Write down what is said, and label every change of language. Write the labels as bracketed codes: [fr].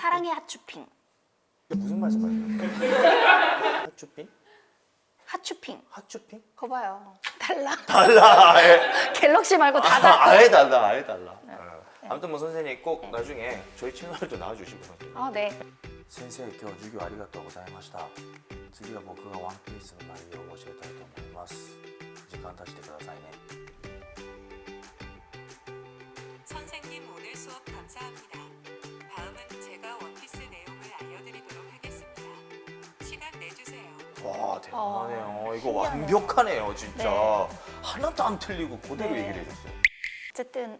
[ko] 사랑의 핫추핑. 이게 무슨 말씀하세요? 핫추핑? 핫추핑. 핫추핑? 거 봐요. 달라. 달라. 아예, 갤럭시 말고 다 달라. 아예 달라. 아예 달라. 네. 아무튼 뭐 선생님 꼭 네. 나중에 저희 채널도 나와주시고. 아 네. [ja] 先生今日授業ありがとうございました次は僕がワンピースの内容を教えたいと思います時間経してくださいね [ko] 선생님 오늘 수업 감사합니다. 다음은 제가 원피스 내용을 알려드리도록 하겠습니다. 시간 내주세요. 와 대단하네요 이거 신기하네요. 완벽하네요 진짜 네. 하나도 안 틀리고 그대로 네. 얘기를 해줬어요 어쨌든